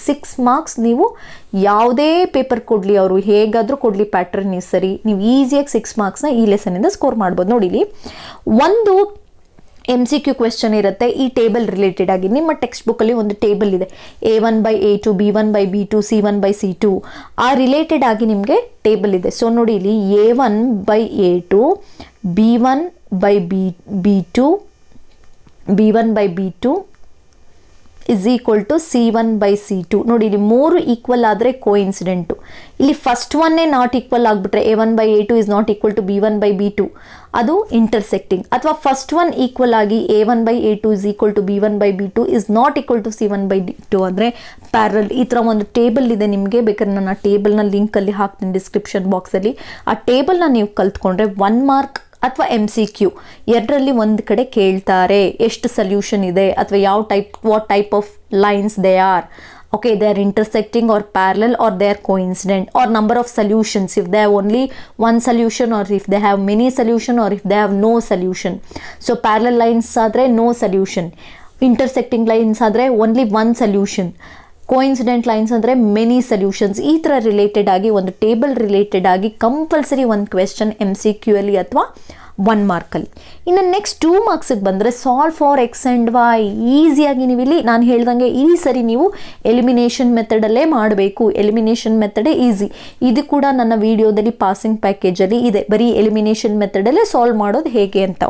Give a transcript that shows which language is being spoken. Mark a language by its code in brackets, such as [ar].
[kn] 6 marks ನೀವು ಯಾವುದೇ paper ಕೊಡಲಿ, ಅವರು ಹೇಗಾದರೂ ಕೊಡಲಿ, ಪ್ಯಾಟರ್ನ್ ಸರಿ, ನೀವು ಈಸಿಯಾಗಿ 6 ಮಾರ್ಕ್ಸ್ನ ಈ ಲೆಸನಿಂದ ಸ್ಕೋರ್ ಮಾಡ್ಬೋದು. ನೋಡಿಲಿ, ಒಂದು MCQ ಕ್ವೆಶ್ಚನ್ ಇರುತ್ತೆ ಈ ಟೇಬಲ್ ರಿಲೇಟೆಡ್ ಆಗಿ. ನಿಮ್ಮ ಟೆಕ್ಸ್ಟ್ ಬುಕ್ಕಲ್ಲಿ ಒಂದು ಟೇಬಲ್ ಇದೆ, A1/A2, B1/B2, C1/C2, ಆ ರಿಲೇಟೆಡ್ ಆಗಿ ನಿಮಗೆ ಟೇಬಲ್ ಇದೆ. ಸೊ ನೋಡಿ ಇಲ್ಲಿ A1/A2, B1/B2, B1/B2 is equal to C1/C2. ನೋಡಿ ಇಲ್ಲಿ 3 ಈಕ್ವಲ್ ಆದರೆ ಕೋಇನ್ಸಿಡೆಂಟು. ಇಲ್ಲಿ ಫಸ್ಟ್ ಒನ್ನೇ ನಾಟ್ ಈಕ್ವಲ್ ಆಗಿಬಿಟ್ರೆ A1/A2 [en] is not equal to [kn] B1/B2, ಅದು ಇಂಟರ್ಸೆಕ್ಟಿಂಗ್. ಅಥವಾ ಫಸ್ಟ್ ಒನ್ ಈಕ್ವಲ್ ಆಗಿ A1/A2 is equal to B1/B2 is not equal to C1/B2 ಅಂದರೆ parallel. ಈ ಥರ ಒಂದು ಟೇಬಲ್ ಇದೆ ನಿಮಗೆ. ಬೇಕಾದ್ರೆ ನಾನು ಆ ಟೇಬಲ್ನ ಲಿಂಕಲ್ಲಿ ಹಾಕ್ತೀನಿ ಡಿಸ್ಕ್ರಿಪ್ಷನ್ ಬಾಕ್ಸಲ್ಲಿ. ಆ ಟೇಬಲ್ನ ನೀವು ಕಲ್ತ್ಕೊಂಡ್ರೆ 1 ಮಾರ್ಕ್ ಅಥವಾ MCQ ಎರಡರಲ್ಲಿ ಒಂದು ಕಡೆ ಕೇಳ್ತಾರೆ. ಎಷ್ಟು ಸೊಲ್ಯೂಷನ್ ಇದೆ, ಅಥವಾ [en] What type of lines they are. Okay, they are intersecting or parallel, or they are coincident, or number of solutions, if they have only one solution, or if they have many solution, or if they have no solution. So parallel lines adre no solution, intersecting lines adre only one solution, coincident lines ಅಂದರೆ many solutions. [kn] ಈ ಥರ related ಆಗಿ ಒಂದು table related ಆಗಿ compulsory ಒಂದು question MCQ ಅಲ್ಲಿ ಅಥವಾ 1 ಮಾರ್ಕಲ್ಲಿ. ಇನ್ನು ನೆಕ್ಸ್ಟ್ 2 ಮಾರ್ಕ್ಸಿಗೆ ಬಂದರೆ [en] Solve for x and y. [kn] ಈಸಿಯಾಗಿ ನೀವು ಇಲ್ಲಿ ನಾನು ಹೇಳ್ದಂಗೆ ಈ ಸರಿ ನೀವು ಎಲಿಮಿನೇಷನ್ ಮೆಥಡಲ್ಲೇ ಮಾಡಬೇಕು. Elimination ಮೆಥಡೇ easy. ಇದು ಕೂಡ ನನ್ನ ವಿಡಿಯೋದಲ್ಲಿ ಪಾಸಿಂಗ್ ಪ್ಯಾಕೇಜಲ್ಲಿ ಇದೆ, ಬರೀ ಎಲಿಮಿನೇಷನ್ ಮೆಥಡಲ್ಲೇ ಸಾಲ್ವ್ ಮಾಡೋದು ಹೇಗೆ ಅಂತ.